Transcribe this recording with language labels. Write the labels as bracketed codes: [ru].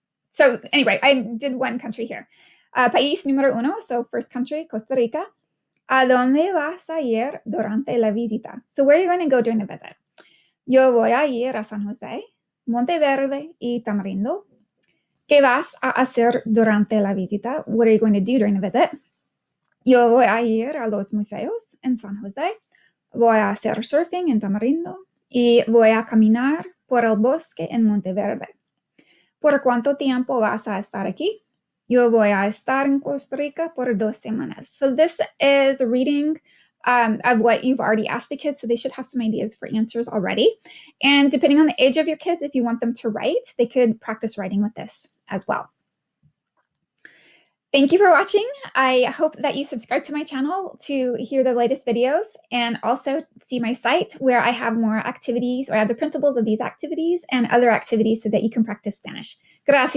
[en] So anyway, I did one country here. [es] País número uno, [en] so first country, Costa Rica. [es] ¿A dónde vas a ir durante la visita? [en] So where are you going to go during the visit? [es] Yo voy a ir a San José, Monteverde y Tamarindo. ¿Qué vas a hacer durante la visita? [en] What are you going to do during the visit? [es] Yo voy a ir a los museos en San José. Voy a hacer surfing en Tamarindo. Y voy a caminar por el bosque en Monteverde. ¿Por cuánto tiempo vas a estar aquí? Yo voy a estar en Costa Rica por 2 semanas. [en] So this is a reading of what you've already asked the kids, so they should have some ideas for answers already. And depending on the age of your kids, if you want them to write, they could practice writing with this as well. Thank you for watching. I hope that you subscribe to my channel to hear the latest videos and also see my site where I have more activities, or I have the printables of these activities and other activities so that you can practice Spanish. [es] Gracias.